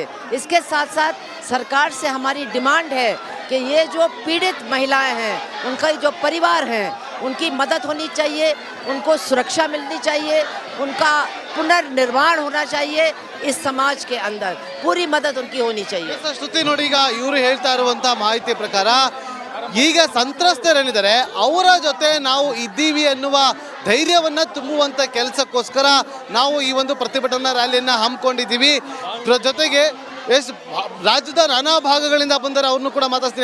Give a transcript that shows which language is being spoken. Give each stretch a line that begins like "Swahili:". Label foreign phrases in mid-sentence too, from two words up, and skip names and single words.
Hindi: इसके साथ साथ सरकार से हमारी डिमांड है कि ये जो पीड़ित महिलाएं हैं, उनका जो परिवार हैं, उनकी मदद होनी चाहिए, उनको सुरक्षा मिलनी चाहिए, उनका पुनर्निर्माण होना चाहिए इस समाज के अंदर, पूरी मदद उनकी होनी चाहिए।
Kannada: ಶ್ರುತಿ ನೋಡಿ, ಈಗ ಇವರು ಹೇಳ್ತಾ ಇರುವಂತ ಮಾಹಿತಿ ಪ್ರಕಾರ ಈಗ ಸಂತ್ರಸ್ತರೇನಿದ್ದಾರೆ ಅವರ ಜೊತೆ ನಾವು ಇದ್ದೀವಿ ಅನ್ನುವ ಧೈರ್ಯವನ್ನ ತುಂಬುವಂತ ಕೆಲಸಕ್ಕೋಸ್ಕರ ನಾವು ಈ ಒಂದು ಪ್ರತಿಭಟನಾ ರ್ಯಾಲಿಯನ್ನ ಹಮ್ಮಿಕೊಂಡಿದ್ದೀವಿ. ಜೊತೆಗೆ ರಾಜ್ಯದ ನಾನಾ ಭಾಗಗಳಿಂದ ಬಂದರೆ ಅವ್ರನ್ನು ಕೂಡ ಮಾತಾಡ್ತೀನಿ.